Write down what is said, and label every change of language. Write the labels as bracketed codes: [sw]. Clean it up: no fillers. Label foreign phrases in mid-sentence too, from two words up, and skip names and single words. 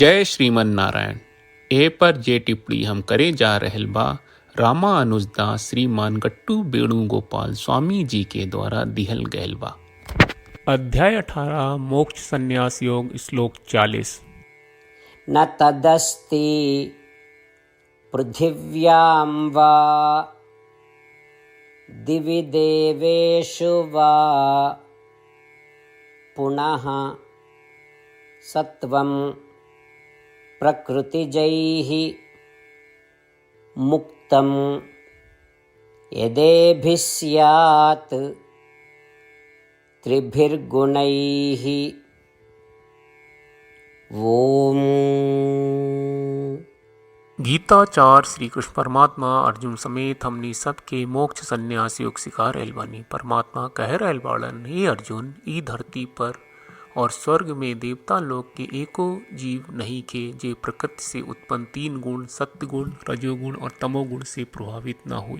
[bho] जय श्रीमन नारायण। ए पर जे टिप्पणी हम करे जा रहल बा रामानुजदास श्रीमान गट्टू वेणुगोपाल स्वामी जी के द्वारा दिहल गयल बा। अध्याय 18 मोक्ष संन्यास योग श्लोक 40। [sa] न तदस्ति पृथिव्यां वा दिवि देवेषु वा पुनः सत्वं प्रकृतिजैः मुक्तं यदेभिः स्यात् त्रिभिर्गुणैः। ओम। [bho] गीताचार श्री कृष्ण परमात्मा अर्जुन समेत हमनी सबके मोक्ष संन्यास योग सिखा रहल बानी। परमात्मा कह रहल बाड़न, हे अर्जुन, ई धरती पर और स्वर्ग में देवता लोग के एको जीव नहीं के जे प्रकृति से उत्पन्न तीन गुण सत्गुण रजोगुण और तमोगुण से प्रभावित न हुई।